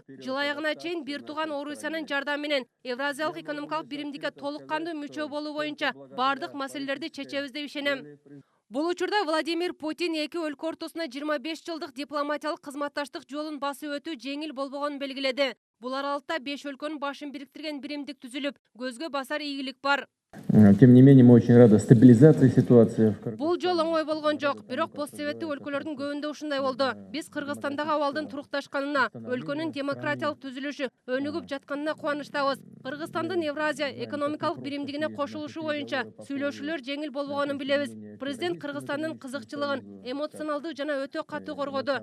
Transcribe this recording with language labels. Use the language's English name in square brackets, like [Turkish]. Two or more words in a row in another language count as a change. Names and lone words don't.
[Kyrgyz] Жыл аягына чейин бир тууган Орусиянын жардамы менен Евразиялык экономикалык биримдикке толук кандуу мүчө болуу боюнча бардык маселелерди чечебиз деп ишенем. Бул учурда Владимир Путин эки өлкө ортосуна 25 жылдык дипломатиялык кызматташтык жолун басып өтүү жеңил болбогонун белгиледи. Бул аралыкта 5 өлкөнүн башын бириктирген биримдик түзүлүп, көзгө басар ийгилик бар. [Russian] Тем не менее, мы очень рады стабилизации ситуации. [Kyrgyz] Бул жол оңой болгон жок, бирок постсоветтик өлкөлөрдүн көбүндө ушундай болду. Биз Кыргызстандагы абалдын турукташканына, өлкөнүн демократиялык түзүлүшү өнүгүп жатканына кубанычтабыз. Кыргызстандын Евразия экономикалык биримдигине кошулушу боюнча сүйлөшүүлөр жеңил болбогонун билебиз. Президент Кыргызстандын кызыкчылыгын эмоционалдуу жана өтө катуу коргоду.